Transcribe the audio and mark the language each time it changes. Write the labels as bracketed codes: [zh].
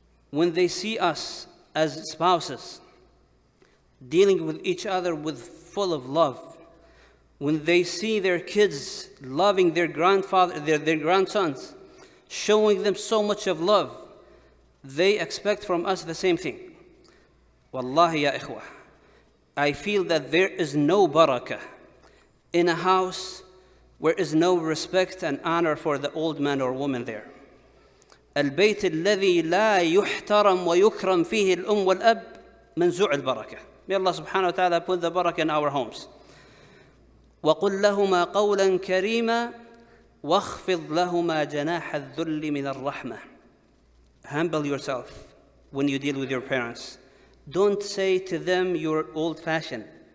[en] When they see us as spouses, dealing with each other with full of love, when they see their kids loving their grandfather, their grandsons, showing them so much of love, they expect from us the same thing. [ar] Wallahi ya ikhwah, [en] I feel that there is no barakah in a house where is no respect and honor for the old man or woman there. [ar] البيت الذي لا يحترم ويكرم فيه الأم والأب منزوع البركة. [en] May Allah subhanahu wa ta'ala put the barakah in our homes. [ar] وَقُلْ لَهُمَا قَوْلًا كَرِيمًا وَاخْفِضْ لَهُمَا جَنَاحَ الذُّلِّ مِنَ الرَّحْمَةِ. [en] Humble yourself when you deal with your parents. Don't say to them you're old-fashioned.